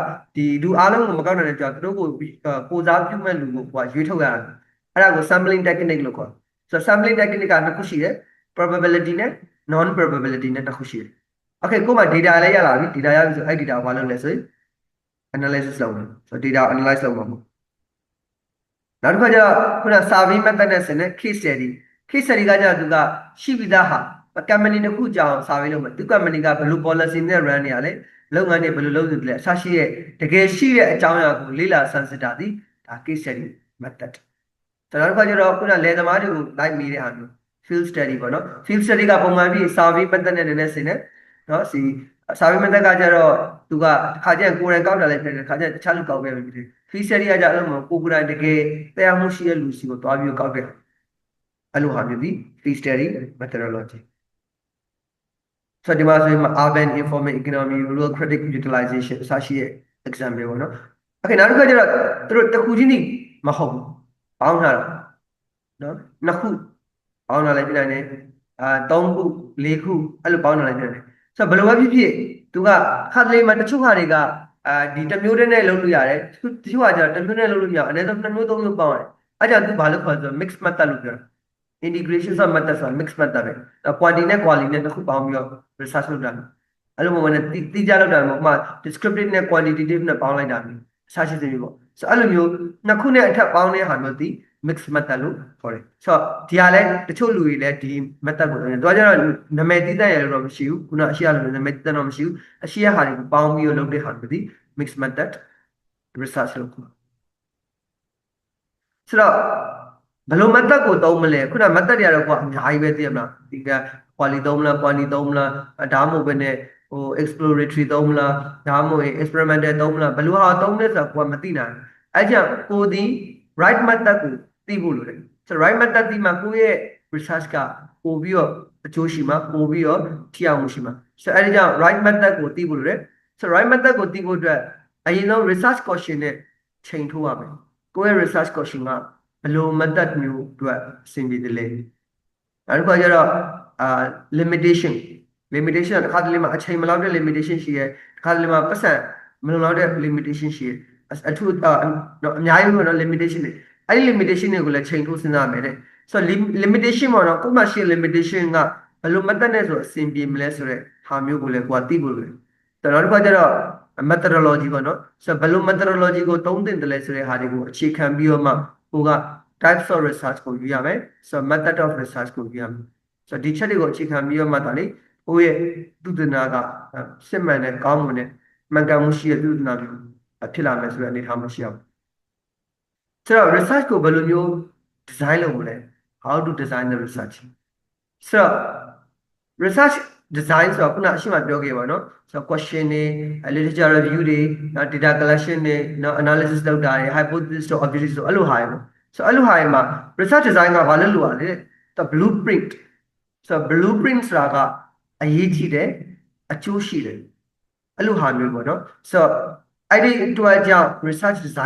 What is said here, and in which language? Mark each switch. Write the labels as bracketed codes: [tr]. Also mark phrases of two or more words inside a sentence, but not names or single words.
[my] ဒီလူအားလုံးကိုမကောက်နိုင်တဲ့ကြောင့်သူတို့ကိုစားပြုမဲ့လူကိုရွေးထုတ်ရတာအဲ့ဒါကို [en] sampling technique [my] လို့ခေါ်ဆိုတော့ [en] sampling technique [my] ကနှစ်ခုရှိတယ် probability နဲ့ [en] non probability [my] နဲ့တစ်ခုရှိတယ် okay ကိုယ်မှာ data လည်းရလာပြီ data ရပြီဆိုအဲ့ data ကိုဘာလုပ်လဲဆိုရင် analysis လုပ်မယ်ဆိုတော့ [en] data analyze [my] လုပ်မှာပေါ့နောက်တစ်ခါကျတော့ခုန [en] survey method [my] နဲ့ဆင်တဲ့ [en] case study [my] ကကျတော့သူကရှိပြီးသားဟာ company တစ်ခုကြောင် survey လုပ်မယ်သူ company ကဘယ်လို policy နဲ့ run နေရလဲလုပ်ငန်း တွေဘယ်လိုလုပ်နေလဲအစရှိတဲ့တကယ်ရှိတဲ့အကြောင်းအရာကိုလေ့လာဆန်းစစ်တာဒီဒါ [en] case study method [my] နောက်တစ်ခါကျတော့ခုနလယ်သမားတွေကိုလိုက်မိတဲ့ဟာမျိုး [en] field study [my] ပေါ့နော် [en] field study [my] ကပုံမှန်ပြီး [en] survey method [my] နဲ့နည်းနည်းဆင်တယ်နော် [en] survey method [my] ကကျတော့သူကခါကျရင်ကိုယ်တိုင်ကောက်တာလည်းဖြစ်တယ်ခါကျရင်တခြားလူကောက်ခဲ့ပြီဖြစ်တယ် [en] field study [my] ကကျ အဲ့လိုမျိုးကိုယ်တိုင်တကယ်တရားမှုရှိတဲ့လူစီကိုတွားပြီးကောက်ခဲ့အဲ့လိုဟာမျိုးဒီ [en] field study methodology [my] ဆိုတော့ဒီမှာဆိုရင် [en] urban informal economy rural credit utilization [my] အစရှိတဲ့ example ပေါ့နော် okay နောက်တစ်ခါကျတော့သူတို့တစ်ခုချင်းနေမဟုတ်ဘူးပေါင်းထားတာနော် နှစ်ခုပေါင်းလာလိုက်ပြနိုင်တယ်3ခု4ခုအဲ့လိုပေါင်းလာလိုက်ပြနိုင်တယ်ဆိုတော့ဘယ်လိုပဲဖြစ်ဖြစ်သူကခါတလေမှာတချို့ဟာတွေကဒီတစ်မျိုးတည်းနဲ့လုပ်လို့ရတယ်တချို့ဟာကျ တော့တစ်မျိုးနဲ့လုပ်လို့မရဘူးအနည်းဆုံး2မျိုး3မျိုးပေါင်းရတယ်အဲ့ကြောင့်သူဘာလို့ခေါ်ဆို [en] mix method [my] လို့ပြောတာ [en] integration of method [my] ဆိုတာ [en] mix method [my] ပဲ quantity နဲ့ quality နဲ့တစ်ခုပေါင်းပြီးတော့ research လုပ်တာအဲ့လိုမျိုးနဲ့တိကျလုပ်တာမဟုတ်မှ descriptive နဲ့ quantitative နဲ့ပေါင်းလိုက်တာမျိုးအစားရှိစေမျိုးပေါ့ဆိုတော့အဲ့လိုမျိုးနှစ်ခုနဲ့အထက်ပေါင်းတဲ့ဟာမျိုးဒီ [en] mix method [my] လို့ခေါ်တယ်ဆိုတော့ဒီဟာလဲတချို့လူတွေလည်းဒီ method ကိုသုံးတယ်သူကကျတော့နာမည်တည်တဲ့ရလို့တော့မရှိဘူးခုနအရှိရလို့နာမည်တည်တဲ့တော့မရှိဘူးအရှိရဟာတွေကိုပေါင်းပြီးတော့လုပ်တဲ့ဟာမျိုးဒီ [en] mix method research [my] လို့ခေါ် ဆိုတော့ဘယ်လို method ကိုသုံးမလဲခုန method တွေကတော့အများကြီးပဲသိရမလားဒီက quality သုံးမလား quantity သုံးမလားဒါမှမဟုတ်ဘဲနဲ့exploratory သုံးမလားဒါ မှမဟုတ် experimental သုံးမလားဘယ်လိုဟာသုံးလဲဆိုတာကိုကမသိနိုင်အဲ့ကြောင့်ကိုဒီ [en] right method [my] ကိုသိဖို့လိုတယ်ဆို တော့ [en] right method [my] ဒီမှာကိုရဲ့ research ကပို့ပြီးတော့အကျိုးရှိမှာပို့ပြီးတော့ထိရောက်မှုရှိမှာဆိုတော့အဲ့ဒီကြောင့် [en] right method [my] ကိုသိဖို့လိုတယ်ဆိုတော့ [en] right method [my] ကိုသိဖို့အတွက်အရင်ဆုံး [en] research question [my] နဲ့ချိန်ထိုးရမယ်ကိုရဲ့ [en] research question [my] ကဘယ်လို method မျိုးအတွက်အဆင်ပြေတယ်လဲနောက်တစ်ခါကျတော့limitation တစ်ခါတလေမှာအချိန်မလောက်တဲ့ limitation ရှိရဲတစ်ခါတလေမှာပတ်စံမလုံလောက်တဲ့ limitation ရှိရဲအထူးအများကြီးပေါ့နော် limitation တွေ အဲ့ဒီ limitation တွေကိုလည်းချိန်ထိုးစဉ်းစားမယ်တဲ့ဆိုတော့ limitation ပေါ့နော်ကိုယ်မှရှိ limitation ကဘယ်လို method နဲ့ဆိုအဆင်ပြေမလဲဆိုတဲ့ဟာမျိုးကိုလည်းကိုယ်ကသိဖို့လိုတယ်ဆိုတော့နောက်တစ်ခါကျတော့ methodology ပေါ့နော်ဆိုတော့ဘယ်လို methodology ကိုသုံးသင့်တယ်လဲဆိုတဲ့ဟာတွေကိုအခြေခံပြီးတော့မှကိုက [en] types of research [my] ကိုယူရမယ်ဆိုတော့ [en] method of research [my] ကိုယူရမယ်ဆိုတော့ဒီချက်တွေကိုအခြေခံပြီးတော့မှဒါလေကိုယ့်ရဲ့သုတေသနကစစ်မှန်တဲ့ကောင်းမွန်တဲ့မှန်ကန်မှုရှိတဲ့သုတေသနမျိုးဖြစ်လာမယ်ဆိုတဲ့အနေအထားမျိုးရှိအောင်ဆိုတော့ research ကိုဘယ်လိုမျိုး design လုပ်မလဲ [en] how to design the research [my] ဆိုတော့ [en] research design [my] ဆိုတော့ခုနအရှိမပြောခဲ့ပါတော့ဆိုတော့ question တွေ [en] literature review [my] တွေ [en] data collection [my] တွေ analysis လုပ်တာတွေ hypothesis တို့ objectives တို့အဲ့လိုဟာတွေပေါ့ဆိုတော့အဲ့လိုဟာတွေမှာ [en] research design [my] ကဘာလဲလို့ရ လဲတော့ blueprint ဆိုတော့ blueprint ဆိုတာကအရေးကြီးတယ်အကျိုးရှိတယ်အဲ့လိုဟာမျိုးပေါ့နော်ဆိုတော့အဲ့ဒီအတွက်ကြောင့် [en] research design